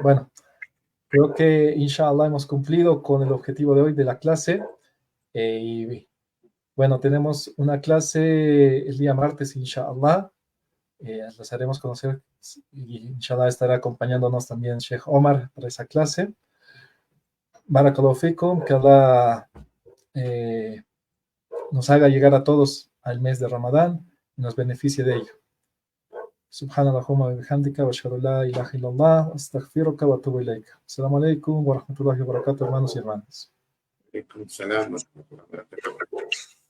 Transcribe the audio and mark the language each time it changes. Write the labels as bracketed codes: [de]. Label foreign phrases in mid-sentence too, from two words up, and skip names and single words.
[es] Bueno, creo que [ar] إن شاء الله [es] hemos cumplido con el objetivo de hoy de la clase. Y bueno, tenemos una clase el día martes, [ar] إن شاء الله. [es] Les haremos conocer y [ar] إن شاء الله [es] estará acompañándonos también Sheikh Omar para esa clase. [ar] بارك الله فيكم, [es] que Allah nos haga llegar a todos al mes de Ramadán y nos beneficie de ello. [ar] سبحانك اللهم وبحمدك وأشهد أن لا إله إلا الله وأستغفرك وأتوب إليك. السلام عليكم ورحمة الله وبركاته, [es] hermanos y hermanas. Salam.